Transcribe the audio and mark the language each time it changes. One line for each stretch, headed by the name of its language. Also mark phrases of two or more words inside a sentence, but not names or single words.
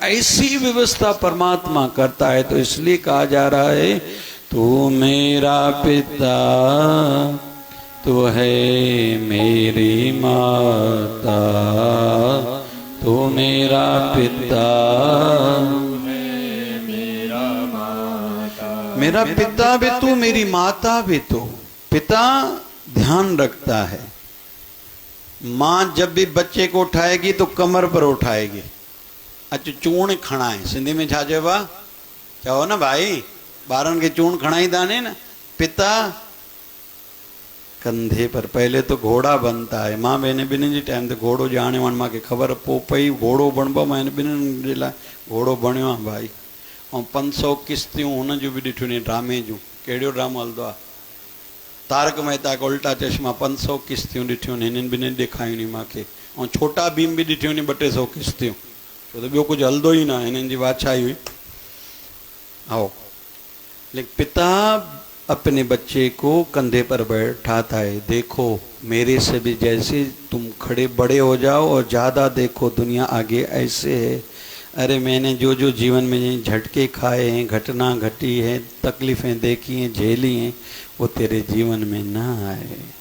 Hindi: ऐसी व्यवस्था परमात्मा करता है। तो इसलिए कहा जा रहा है तू मेरा पिता तू है मेरी माता, तू मेरा पिता मेरा पिता भी तू मेरी माता भी तू। पिता ध्यान रखता है, माँ जब भी बच्चे को उठाएगी तो कमर पर उठाएगी।
Sindhi: अच्छा चूर्ण खणाए सिंधी में छा चइबो आहे चओ न भाई ॿारनि खे चूर्ण खणाईंदा आहिनि न।
Hindi: पिता कंधे पर, पहले तो घोड़ा बनता है।
Sindhi: माँ बहन ॿिन्हिनि जे टाइम ते घोड़ो ॼाणे वञ मूंखे ख़बर पोइ पई घोड़ो बणिबो, मां हिन ॿिन्हिनि जे लाइ घोड़ो बणियो आहे भाई। ऐं 500 किश्तियूं हुन जूं बि ॾिठियूं आहिनि ड्रामे जूं। कहिड़ो ड्रामो हलंदो आहे तारक मेहता का उल्टा चश्मा, 500 किश्तियूं ॾिठियूं आहिनि हिननि ॿिन्हिनि ॾेखारियूं आहिनि मूंखे। ऐं छोटा भीम बि ॾिठियूं आहिनि 200 किश्तियूं, छो त ॿियो कुझु हलंदो ई न, हिननि जी बादशाही हुई।
Hindi: आओ लेकिन पिता अपने बच्चे को कंधे पर बैठाता है। देखो मेरे से भी जैसे तुम खड़े बड़े हो जाओ और ज़्यादा देखो दुनिया आगे ऐसे है। अरे मैंने जो जो जीवन में झटके खाए हैं, घटना घटी है, तकलीफ़ें देखी हैं, झेली हैं, वो तेरे जीवन में ना आए।